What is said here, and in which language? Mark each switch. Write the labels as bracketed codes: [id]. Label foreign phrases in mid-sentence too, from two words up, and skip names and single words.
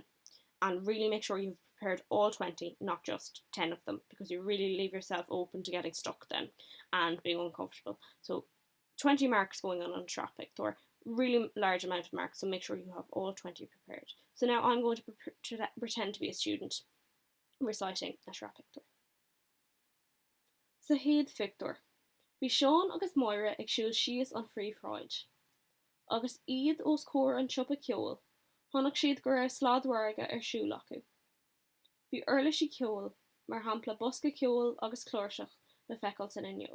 [en] And really make sure you've prepared all 20, not just 10 of them, because you really leave yourself open to getting stuck then and being uncomfortable. So 20 marks going on Sraith Pictiúr, really large amount of marks, so make sure you have all 20 prepared. So now I'm going to pretend to be a student reciting a Sraith Pictiúr. Sraith Pictiúr. [ga] Bhí Seán agus Moira ag siúil síos an phríomhshráid. Agus iad os cór an siopa ceol, tháinig siad go raibh sládmhairge siúil acu. Bhí uirlis i ceol, mar hampla bosca ceol agus clóirseach le feiceáil san inneog.